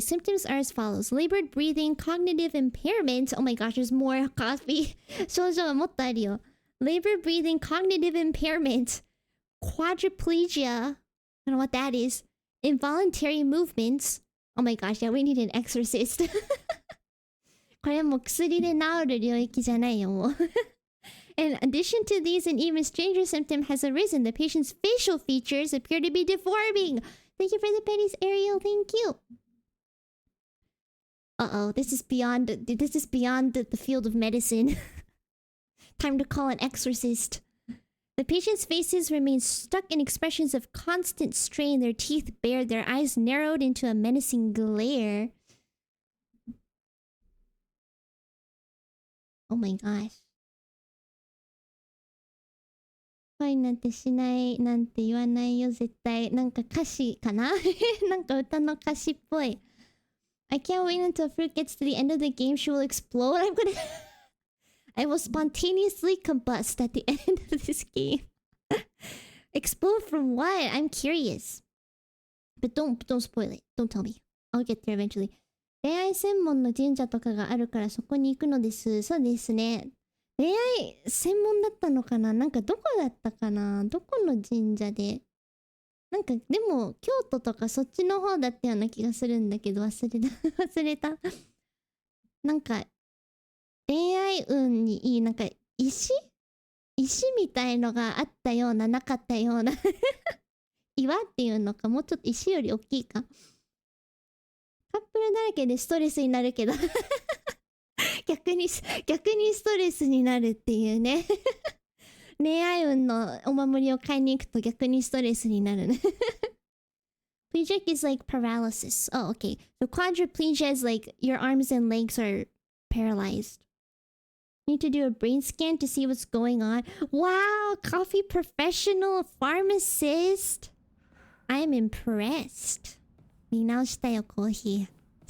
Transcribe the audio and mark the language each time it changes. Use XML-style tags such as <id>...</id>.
<en>Symptoms are as follows: labored breathing, cognitive impairment. Oh my gosh, there's more coffee.</en> <ja>症状はもっとあるよ。</ja> <en>Labored breathing, cognitive impairment, quadriplegia. I don't know what that is. Involuntary movements. Oh my gosh, yeah, we need an exorcist.</en> <ja>これもう薬で治る領域じゃないよ、もう。</ja> <en>In addition to these, an even stranger symptom has arisen. The patient's facial features appear to be deforming. Thank you for the pennies, Ariel. Thank you. Uh-oh, this is beyond the field of medicine. Time to call an exorcist. The patient's faces remain stuck in expressions of constant strain, their teeth bared, their eyes narrowed into a menacing glare. Oh my gosh.</en> <ja>恋なんてしないなんて言わないよ絶対。なんか歌詞かななんか歌の歌詞っぽい。</ja> <en>I can't wait until fruit gets to the end of the game. She will explode. I will spontaneously combust at the end of this game. Explode from what? I'm curious. But don't spoil it. Don't tell me. I'll get there eventually.</en> <ja>恋愛専門の神社とかがあるからそこに行くのです。そうですね。恋愛専門だったのかな、なんかどこだったかな、どこの神社で。なんかでも京都とかそっちの方だったような気がするんだけど忘れた。なんか恋愛運にいいなんか石みたいのがあったようななかったような岩っていうのか、もうちょっと石より大きいか。カップルだらけでストレスになるけど逆にストレスになるっていうね恋愛運のお守りを買いに行くと逆にストレスになるね</ja> <en>Plegic is like paralysis. Oh, okay. So quadriplegia is like your arms and legs are paralyzed. Need to do a brain scan to see what's going on. Wow, coffee professional pharmacist. I am impressed.</en> <ja>見直したよ、コーヒー。</ja>